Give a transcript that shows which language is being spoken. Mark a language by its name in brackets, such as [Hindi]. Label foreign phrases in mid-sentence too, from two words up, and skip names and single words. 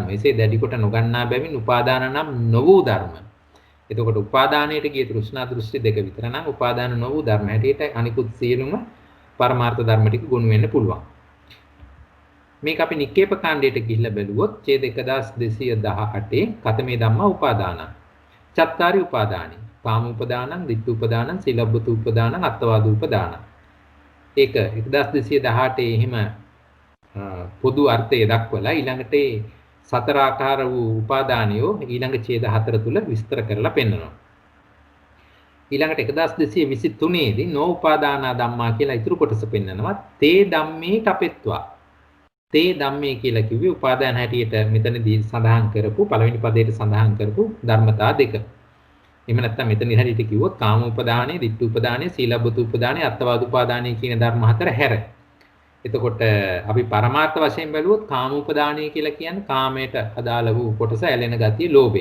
[Sinhala] එසේ දැඩි කොට නොගන්නා බැවින් උපාදාන නම් නොවූ ධර්ම. එතකොට උපාදානයට ගිය තෘෂ්ණා දෘෂ්ටි දෙක විතර නම් උපාදාන නොවූ ධර්ම හැටියට අනිකුත් සියලුම පරමාර්ථ ධර්ම ටික ගොනු වෙන්න පුළුවන්. මේක අපි නික්කේප කාණ්ඩයට ගිහිල්ලා බැලුවොත් ඡේද 1218 [Pali] කතමේ ධම්මා උපාදාන. චත්තාරි උපාදානි. කාම උපාදානං, ditthi උපාදානං, සීලබ්බතු උපාදානං, අත්තවාද උපාදානං. [Sinhala] ඒක 1218 එහෙම පොදු අර්ථය දක්වලා ඊළඟට සතර ආකාර වූ උපාදානියෝ ඊළඟ ඡේද 4 තුල විස්තර කරලා පෙන්නනවා. ඊළඟට 1223 දී [Pali] නෝ උපාදානා ධම්මා [Sinhala] කියලා ඉතුරු කොටස පෙන්නනවා. [Pali] තේ ධම්මේ කපෙත්වා. තේ ධම්මේ [Sinhala] කියලා කිව්වේ උපාදාන හැටියට මෙතනදී සඳහන් කරපු පළවෙනි පදයට සඳහන් කරපු ධර්මතා දෙක. එහෙම නැත්නම් මෙතන ඉහළිට කිව්වොත් [Pali] කාම උපාදානේ, ditthi උපාදානේ, සීලබ්බතු උපාදානේ, අත්තවාද උපාදානේ [Sinhala] කියන ධර්ම හතර හැර. එතකොට අපි පරමාර්ථ වශයෙන් බැලුවොත් කාම උපාදානය කියලා කියන්නේ කාමයට අදාළ වූ කොටස ඇලෙන ගතිය ලෝභය.